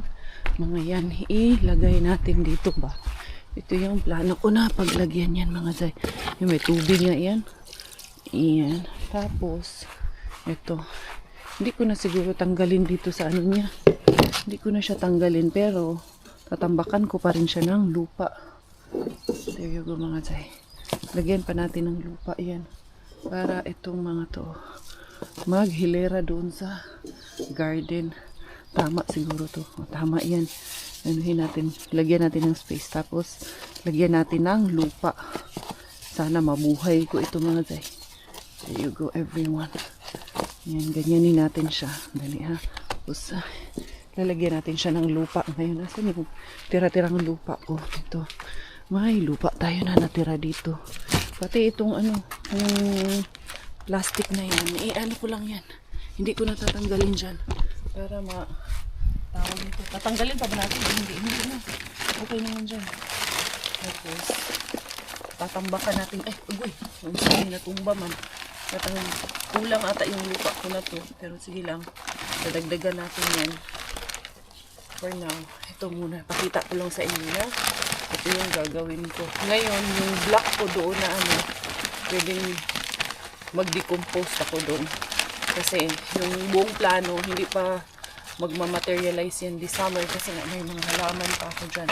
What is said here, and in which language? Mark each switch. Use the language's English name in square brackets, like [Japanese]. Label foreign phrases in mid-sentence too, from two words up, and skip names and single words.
[Filipino] Mga yan, ilagay natin dito ba. Ito yung plano ko na paglagyan yan mga day. Yung may tubig nga yan. Ayan. Tapos, ito. Hindi ko na siguro tanggalin dito sa ano niya. Hindi ko na siya tanggalin pero tatambakan ko pa rin siya ng lupa. [English] There you go [Filipino] mga day. Lagyan pa natin ng lupa yan. Para itong mga to maghilera doon sa garden. Tama siguro to. O, tama yan. Anuhin natin. Lagyan natin ng space. Tapos, lagyan natin ng lupa. Sana mabuhay ko ito mga day. [English] There you go everyone. [Filipino] Yan, ganyanin natin siya. Dali ha. Tapos, lalagyan natin siya ng lupa. Ngayon, nasan yung tira-tirang lupa ko? Ito. May lupa tayo na natira dito. Pati itong ano, yung plastic na yan. Ano ko lang yan. Hindi ko natatanggalin dyan. Para tawag ito. Tatanggalin pa ba natin? Hindi na. Okay naman dyan. Tapos, tatambakan natin. Uy, hindi natumba man. Kulang ata yung lupa ko na to. Pero sige lang. Dadagdagan natin yan. [English] For now, [Filipino] ito muna. Pakita ko lang sa inyo na ito yung gagawin ko. Ngayon, yung block ko doon na pwedeng mag-decompose ako doon. Kasi yung buong plano, hindi pa magmamaterialize yan [English] this summer [Filipino] kasi nga may mga halaman pa ako dyan.